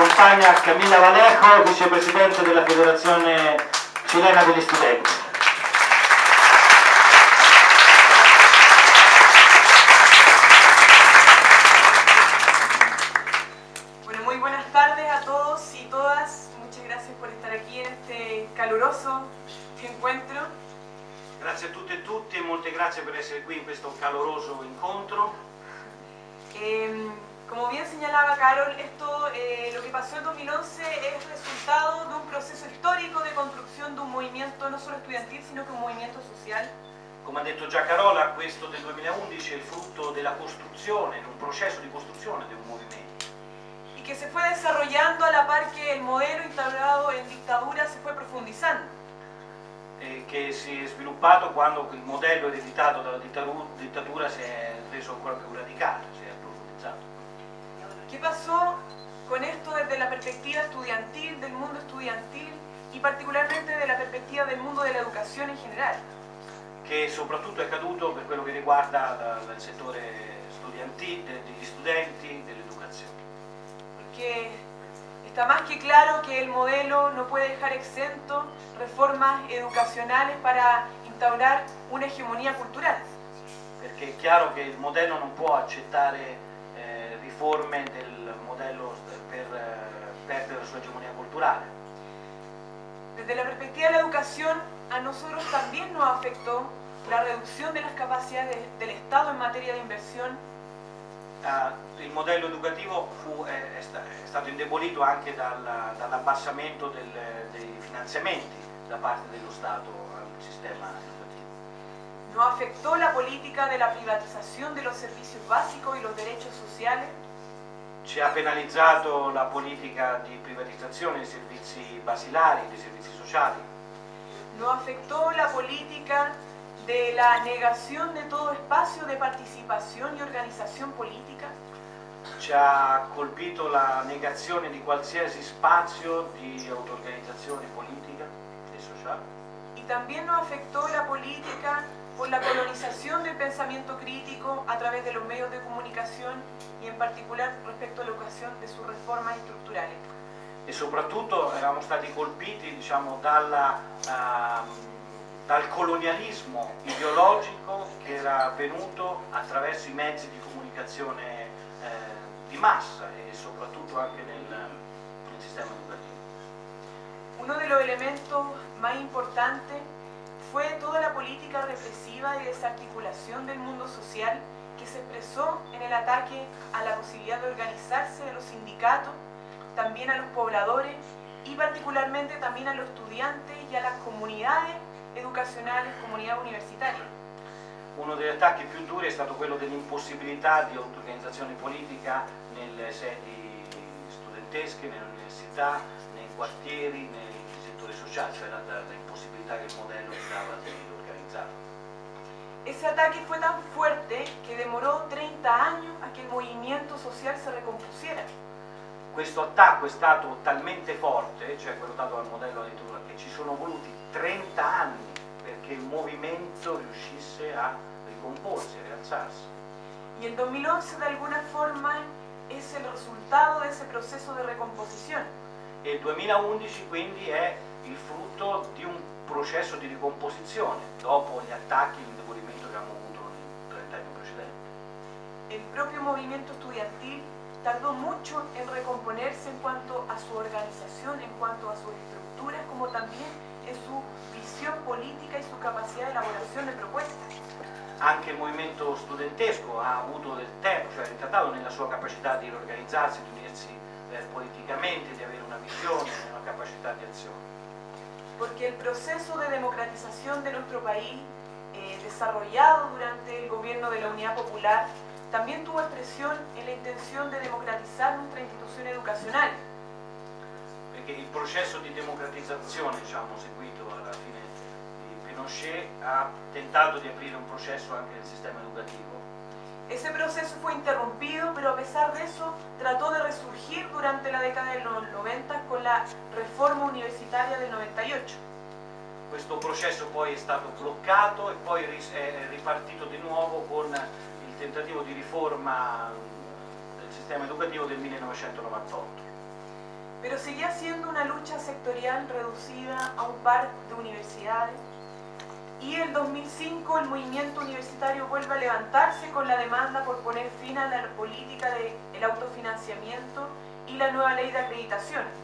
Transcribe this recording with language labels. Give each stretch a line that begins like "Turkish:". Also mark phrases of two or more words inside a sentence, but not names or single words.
Italian: acompagna Camilla Vallejo, vicepresidente della Federazione Chilena degli Studenti.
Spanish: Bueno, muy buenas tardes a todos y todas. Muchas gracias por estar aquí en este caluroso encuentro.
Italian: Grazie a tutte e tutti e molte grazie per essere qui in questo caloroso incontro.
Spanish: Como bien señalaba Carol, lo que pasó en 2011 es resultado de un proceso histórico de construcción de un movimiento no solo estudiantil, sino que un movimiento social.
Italian: Come ha detto già Carola, questo del 2011 è il frutto della costruzione, di un processo di costruzione di un movimento.
Spanish: Y que se fue desarrollando a la par que el modelo instaurado en dictadura se fue profundizando.
Italian: Che si è sviluppato quando il modello ereditato dalla dittatura si è reso ancora più radicale, si è profondizzato.
Spanish: ¿Qué pasó con esto desde la perspectiva estudiantil, del mundo estudiantil y particularmente de la perspectiva del mundo de la educación en general?
Italian: Che soprattutto è accaduto per quello che riguarda il settore studentile, degli studenti, dell'educazione.
Spanish: Porque está más que claro que el modelo no puede dejar exento reformas educacionales para instaurar una hegemonía cultural.
Italian: Perché è chiaro che il modello non può accettare riforme del modello per perdere la sua hegemonía culturale.
Spanish: Desde la perspectiva de la educación, a nosotros también nos afectó la reducción de las capacidades del Estado en materia de inversión.
Italian: Il modello educativo è stato indebolito anche dall'abbassamento dei finanziamenti da parte dello Stato al sistema educativo.
Spanish: Nos afectó la política de la privatización de los servicios básicos y los derechos sociales.
Italian: Ci ha penalizzato la politica di privatizzazione dei servizi basilari, dei servizi sociali.
Spanish: Nos afectó la política de la negación de todo espacio de participación y organización política.
Italian: Ci ha colpito la negazione di qualsiasi spazio di auto-organizzazione politica e sociale.
Spanish: Y también nos afectó la política por la colonización del pensamiento crítico a través de los medios de comunicación y en particular respecto a la educación de sus reformas estructurales.
Italian: E soprattutto eravamo stati colpiti, diciamo, dal colonialismo ideologico che era avvenuto attraverso i mezzi di comunicazione di massa e soprattutto anche nel sistema educativo.
Spanish: Uno de los elementos más importantes fue toda la política represiva y desarticulación del mundo social que se expresó en el ataque a la posibilidad de organizarse de los sindicatos, también a los pobladores y particularmente también a los estudiantes y a las comunidades educacionales, comunidades universitarias.
Italian: Uno degli attacchi più duri è stato quello dell'impossibilità di auto-organizzazione politica nelle sedi studentesche, nelle università, nei quartieri, nei settori sociali, cioè l'impossibilità che il modello dava di organizzare.
Spanish: Ese ataque fue tan fuerte que demoró 30 años a que el movimiento social se recompusiera.
Italian: Questo attacco è stato talmente forte, cioè quello dato dal modello di Turing, che ci sono voluti 30 anni perché il movimento riuscisse a ricomporsi, a rialzarsi.
Spanish: Y el 2011 de alguna forma es el resultado de ese proceso de recomposición.
Italian: E il 2011 quindi è il frutto di un processo di ricomposizione dopo gli attacchi e l'indebolimento che abbiamo avuto nei 30 anni precedenti.
Spanish: El propio movimiento estudiantil tardó mucho en recomponerse en cuanto a su organización, en cuanto a sus estructuras, como también en su visión política y su capacidad de elaboración de propuestas.
Italian: Anche il movimento studentesco ha avuto del tempo, cioè è ritardato nella sua capacità di organizzarsi, di unirsi politicamente, di avere una visione, una capacità di azione.
Spanish: Porque el proceso de democratización de nuestro país, desarrollado durante el gobierno de la Unidad Popular, también tuvo expresión en la intención de democratizar nuestra institución educacional.
Italian: Perché il processo di democratizzazione, diciamo, seguito alla fine di Pinochet ha tentato di aprire un processo anche nel sistema educativo.
Spanish: Ese proceso fue interrumpido, pero a pesar de eso trató de resurgir durante la década de los 90 con la reforma universitaria del 98.
Italian: Questo processo poi è stato bloccato e poi è ripartito di nuovo con il tentativo di riforma del sistema educativo del 1998.
Spanish: pero seguía siendo una lucha sectorial reducida a un par de universidades. Y en 2005 el movimiento universitario vuelve a levantarse con la demanda por poner fin a la política del autofinanciamiento y la nueva ley de acreditación.